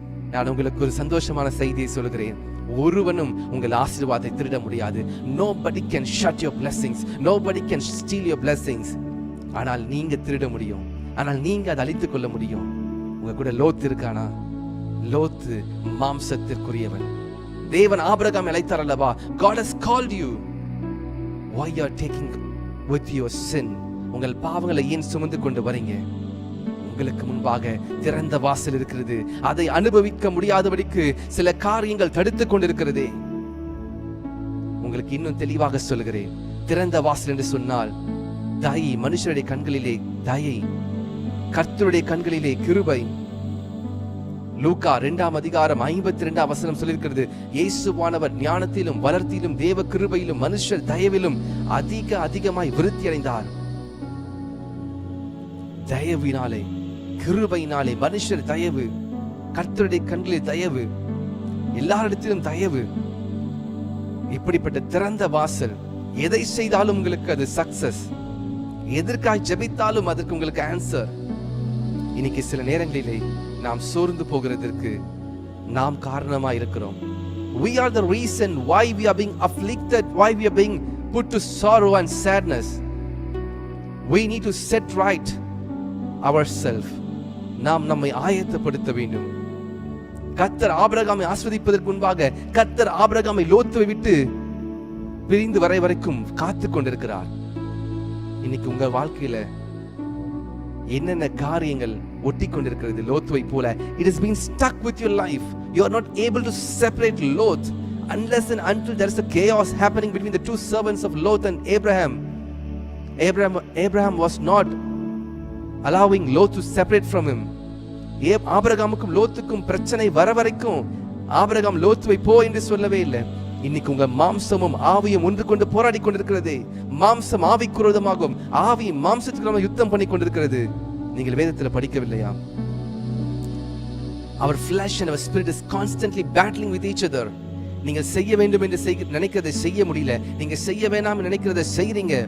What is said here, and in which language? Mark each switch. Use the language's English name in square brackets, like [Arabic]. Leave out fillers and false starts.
[Tamil] நான் உங்களுக்கு ஒரு சந்தோஷமான செய்தியை சொல்கிறேன். ஒருவனும் உங்கள் ஆசீர்வாதத்தை திருட முடியாது. [English] Nobody can shut your blessings. Nobody can steal your blessings. [Tamil] ஆனால் நீங்க திருட முடியும், ஆனால் நீங்க அதை அழித்துக் கொள்ள முடியும். உங்க கூட லோத்து இருக்கானா? லோத்து மாம்சத்திற்குரியவன். தேவன் ஆபிரகாமை அழைத்தார் அல்லவா? [English] God has called you. Why you are taking with your sin? [Tamil] உங்கள் பாவங்களை ஏன் சுமந்து கொண்டு வரீங்க? உங்களுக்கு முன்பாக திறந்த வாசல் இருக்கிறது. அதை அனுபவிக்க முடியாதபடிக்கு சில காரியங்கள் தடுத்துக் கொண்டிருக்கிறதே. உங்களுக்கு இன்னும் தெளிவாக சொல்கிறேன். திறந்த வாசல் என்று சொன்னால் தயை, மனுஷருடைய கண்களிலே தயை, கர்த்தருடைய கண்களிலே கிருபை. லூக்கா 2ஆம் அதிகாரம் 52ஆம் வசனம் சொல்லியிருக்கிறது, இயேசுவானவர் ஞானத்திலும் வளர்த்தியிலும் தேவ கிருபையிலும் மனுஷர் தயவிலும் அதிகமாய் விருத்தி அடைந்தார். தயவினாலே, கிருபையினாலே, மனுஷர் தயவு, கர்த்தருடைய கண்களில் தயவு, எல்லாரிடத்திலும் தயவு. இப்படிப்பட்ட திறந்த வாசல். எதை செய்தாலும் உங்களுக்கு அது சக்சஸ். எதற்காக ஜெபித்தாலும் அதற்கு உங்களுக்கு ஆன்சர். இன்னைக்கு சில நேரங்களிலே நாம் சோர்ந்து போகிறதற்கு நாம் காரணமா இருக்கிறோம். [English] We are the reason why we are being afflicted, why we are being put to sorrow and sadness. We need to set right ourselves. [Tamil] நாம் நம்மை ஆயத்தப்படுத்த வேண்டும். கர்த்தர் ஆபிரகாமை ஆசீர்வதிப்பதற்கு முன்பாக கர்த்தர் ஆபிரகாமை லோத்துவை விட்டு பிரிந்து வரை வரைக்கும் காத்து கொண்டிருக்கிறார். இன்னைக்கு உங்க வாழ்க்கையில என்னென்ன காரியங்கள் ஒட்டி கொண்டிருக்கிறது லோத்துவை போல? [English] It has been stuck with your life. You are not able to separate Lot unless and until there is a chaos happening between the two servants of Lot and Abraham. Abraham was not allowing Lot to separate from him. [Tamil] ஆபிரகாமுக்கும் லோத்துக்கும் பிரச்சனை வர வரைக்கும் Abraham லோத்துவை போ என்று சொல்லவே இல்லை. இன்னைக்கு உங்க மாம்சமும் ஆவியும் ஒன்று கொண்டு போராடி கொண்டிருக்கிறது. மாம்சம் ஆவிக்கு விரோதமாகும், ஆவி மாம்சத்துக்கு யுத்தம் பண்ணி கொண்டிருக்கிறது. நீங்கள் வேதத்தில் படிக்கவில்லையா? [English] Our flesh and our spirit is constantly battling with each other. [Tamil] நீங்கள் செய்ய வேண்டும் என்று நினைக்கிறதை செய்ய முடியல, நீங்க செய்ய வேண்டாம் நினைக்கிறதை செய்றீங்க.